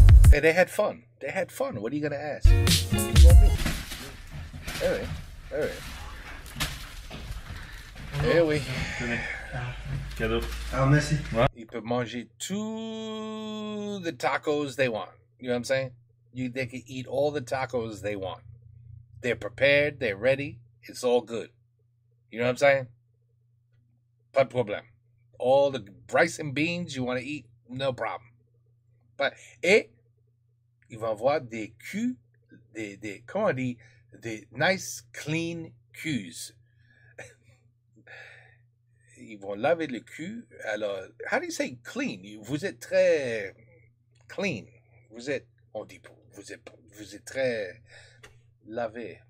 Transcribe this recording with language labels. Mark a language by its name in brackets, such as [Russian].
[English] Hey, they had fun. What are you gonna ask? All right. [French] Eh oui. Tenez. Cadeau. Ah, merci. [English] You [French] peut manger tout [English] the tacos they want. You know what I'm saying? They can eat all the tacos they want. They're prepared. They're ready. It's all good. You know what I'm saying? [French] Pas de problème. [English] All the rice and beans you want to eat, no problem. [French] Et ils vont avoir des culs, comment on dit, des [English] nice clean [French] culs. Ils vont laver le cul. Alors, [English] how do you say clean? [French] Vous êtes très clean. On dit, vous êtes très lavé.